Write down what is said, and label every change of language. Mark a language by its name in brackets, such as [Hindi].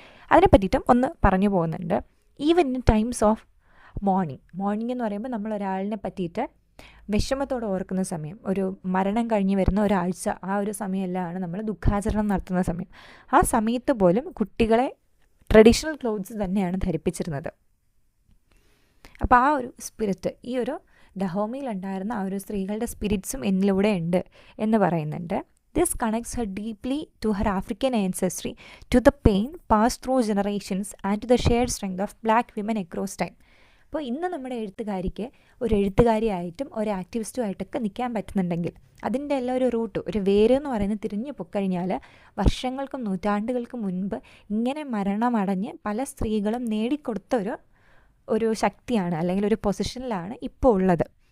[Malayalam] അതിനെ പറ്റിയിട്ടും ഒന്ന് പറഞ്ഞു പോകുന്നുണ്ട്. [English] even in times of morning [Malayalam] എന്ന് പറയുമ്പോൾ നമ്മൾ ഒരാളിനെ പറ്റിയിട്ട് വിഷമത്തോടെ ഓർക്കുന്ന സമയം, ഒരു മരണം കഴിഞ്ഞ് വരുന്ന ഒരാഴ്ച, ആ ഒരു സമയമെല്ലാമാണ് നമ്മൾ ദുഃഖാചരണം നടത്തുന്ന സമയം. ആ സമയത്ത് പോലും കുട്ടികളെ ട്രഡീഷണൽ ക്ലോത്ത്സ് തന്നെയാണ് ധരിപ്പിച്ചിരുന്നത്. അപ്പോൾ ആ ഒരു സ്പിരിറ്റ്, ഈ ഒരു ഡഹോമിയിലുണ്ടായിരുന്ന ആ ഒരു സ്ത്രീകളുടെ സ്പിരിറ്റ്സും എന്നിലൂടെ ഉണ്ട് എന്ന് പറയുന്നുണ്ട്. [English] This connects her deeply to her African ancestry, to the pain passed through generations and to the shared strength of black women across time. [Malayalam] അപ്പോൾ ഇന്ന് നമ്മുടെ എഴുത്തുകാരിക്ക് ഒരു എഴുത്തുകാരിയായിട്ടും ഒരു ആക്ടിവിസ്റ്റുമായിട്ടൊക്കെ നിൽക്കാൻ പറ്റുന്നുണ്ടെങ്കിൽ അതിൻ്റെ എല്ലാം ഒരു റൂട്ട്, ഒരു വേര് എന്ന് പറയുന്നത് തിരിഞ്ഞു പൊക്കഴിഞ്ഞാൽ വർഷങ്ങൾക്കും നൂറ്റാണ്ടുകൾക്കും മുൻപ് ഇങ്ങനെ മരണമടഞ്ഞ് പല സ്ത്രീകളും നേടിക്കൊടുത്ത ഒരു ശക്തിയാണ്, അല്ലെങ്കിൽ ഒരു പൊസിഷനിലാണ് ഇപ്പോൾ ഉള്ളത്.